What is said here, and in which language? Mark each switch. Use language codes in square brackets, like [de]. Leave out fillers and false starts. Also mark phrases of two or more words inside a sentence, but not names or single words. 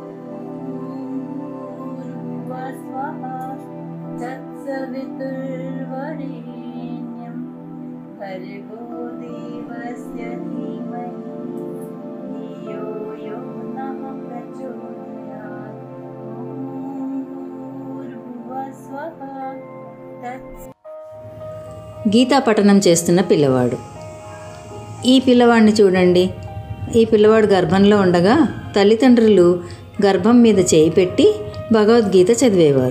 [sa] तत्सवितुर्वरेण्यं भर्गो देवस्य धीमहि धियो यो नः प्रचोदयात्. [te] గీతా పఠనం చేస్తున్న పిల్లవాడు. ఈ పిల్లవాడిని చూడండి. ఈ పిల్లవాడు గర్భంలో ఉండగా తల్లిదండ్రులు గర్భం మీద చేయి పెట్టి భగవద్గీత చదివేవారు.